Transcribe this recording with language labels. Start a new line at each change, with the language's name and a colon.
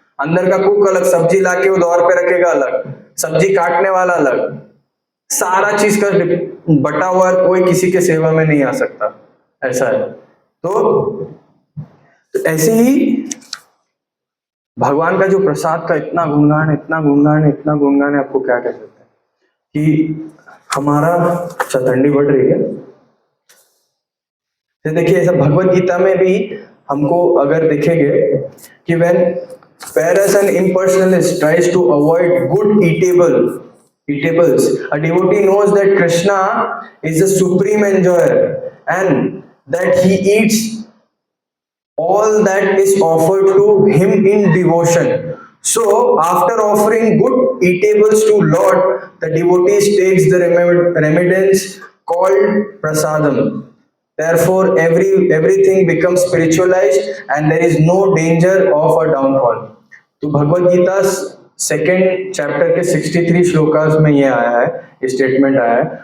Hindi: अंदर का कुक अलग, सब्जी लाके वो द्वार पे रखेगा अलग, सब्जी काटने वाला अलग, सारा चीज का बटा हुआ, कोई किसी के सेवा में नहीं आ सकता, ऐसा है। तो ऐसे ही भगवान का जो प्रसाद का इतना गुणगान, इतना गुणगान, इतना गुणगान है, आपको क्या कह सकते हैं कि हमारा चतंडी बढ़ रही है। तो देखिए ऐसा भगवत गीता में भी हमको अगर देखेंगे कि
English: when whereas an impersonalist tries to avoid good eatables, a devotee knows that Krishna is the supreme enjoyer and that he eats all that is offered to him in devotion. So after offering good eatables to Lord, the devotee takes the remittance called prasadam. Therefore everything becomes spiritualized and there is no danger of a downfall.
Hindi: तो Bhagavad Gita second chapter के 63 श्लोकास में ये आया है, ये statement आया है।